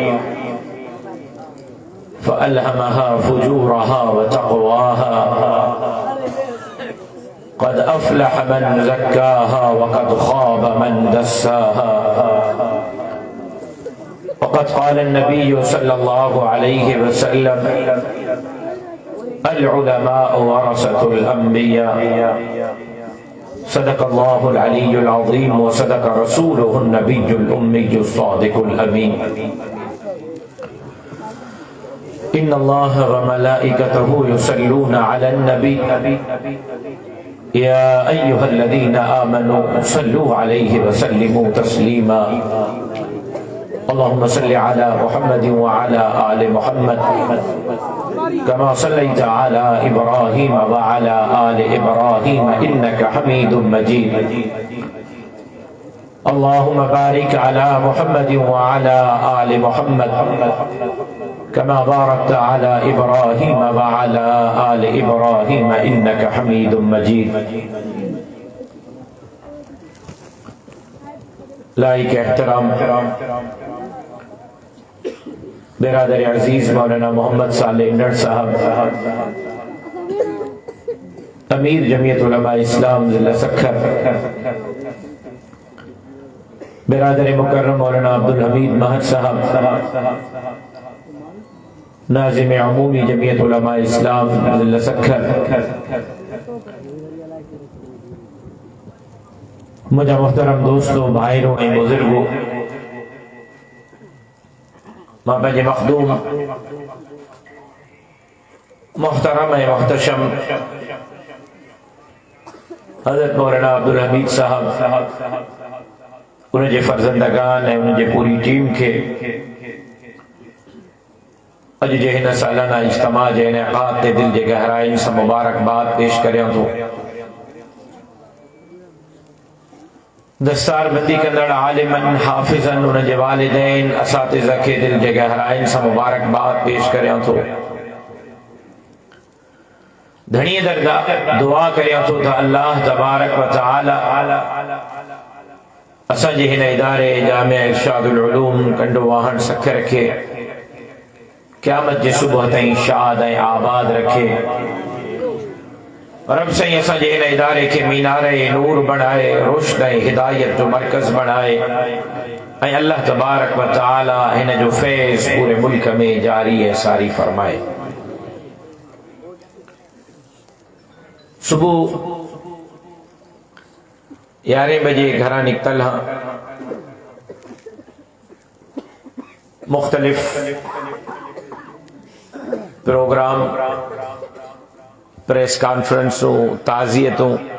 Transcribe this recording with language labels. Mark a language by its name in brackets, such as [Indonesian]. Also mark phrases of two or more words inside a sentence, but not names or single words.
[Arabic] فألهمها فجورها وتقواها قد أفلح من زكاها وقد خاب من دساها. وقد قال النبي صلى الله عليه وسلم العلماء ورثة الأنبياء. صدق الله العلي العظيم وصدق رسوله النبي الأمي الصادق الأمين. إن الله وملائكته يصلون على النبي يا أيها الذين آمنوا صلوا عليه وسلموا تسليما. اللهم صل على محمد وعلى آل محمد كما صليت على إبراهيم وعلى آل إبراهيم إنك حميد مجيد. اللهم بارك على محمد وعلى آل محمد كما باركت على إبراهيم وعلى آل إبراهيم إنك حميد مجيد. [Urdu] لائق احترام برادر عزیز مولانا محمد صالح نڑ صاحب، امیر جمعیت علماء اسلام ضلع سکھر, برادر مکرم مولانا عبدالحمید مہد صاحب، ناظم عمومی جمعیت علماء اسلام ضلع سکھر، مجھے محترم دوستوں، بھائیوں، بزرگوں, [Sindhi] मां पंहिंजे मखदूम मुहतरम ऐं मुहतशम हज़रत मौलाना अब्दुल हमीद साहब, उनजे फर्ज़ंदगान ऐं उनजे पूरी टीम खे अॼु जे हिन सालाना इज्तिमा जे इनेक़ाद ते दिल जे गहराइनि सां मुबारकबाद पेश करियां थो। दस्तारबंदी कंदड़ आलिमन हाफ़िज़न उनजे वालिदैन असातिज़ा खे दिल जे गहराइनि सां मुबारकबाद पेश करियां थो। धणीअ दरदा दुआ करियां थो त अल्लाह तबारक व तआला असांजे हिन इदारे जामिया इरशादुल उलूम कंडो वाहण सख रखे, क़यामत जे सुबुह ताईं शाद ऐं आबाद रखे। रब साईं असांजे हिन इदारे खे मीनार नूर बणाए, रोशन ऐं हिदायत जो मरकज़ बणाए ऐं अल्लाह तबारक व तआला हिन जो फैज़ पूरे मुल्क में जारी ऐं सारी फरमाए। सुबुह 11 बजे घरां निकतल हाँ, मुख्तलिफ प्रोग्राम, प्रेस कॉन्फ्रेंसों, ताज़ियतों,